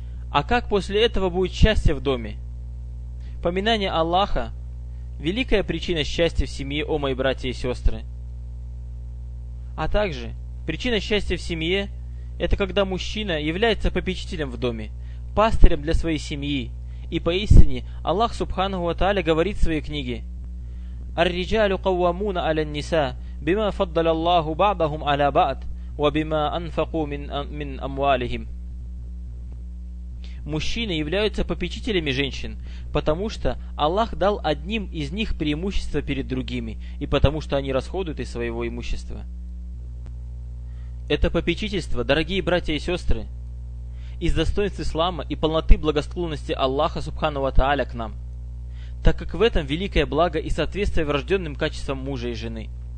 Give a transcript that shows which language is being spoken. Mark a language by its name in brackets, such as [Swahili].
[Russian] А как после этого будет счастье в доме? Поминание Аллаха – великая причина счастья в семье, о мои братья и сестры. А также, причина счастья в семье – это когда мужчина является попечителем в доме, пастырем для своей семьи. И поистине, Аллах субханаху ва тааля говорит в своей книге: [Arabic] «Ар-риджалю кавамуна аля-ниса». بما فضل الله بعضهم على بعض وبما انفقوا من اموالهم. [Russian] Мужчины являются попечителями женщин, потому что Аллах дал одним из них преимущество перед другими, и потому что они расходуют из своего имущества. Это попечительство, дорогие братья и сестры. из достоинств ислама и полноты благосклонности Аллаха Субхану ва Тааля к нам, так как в этом великое благо и соответствие врожденным качествам мужа и жены.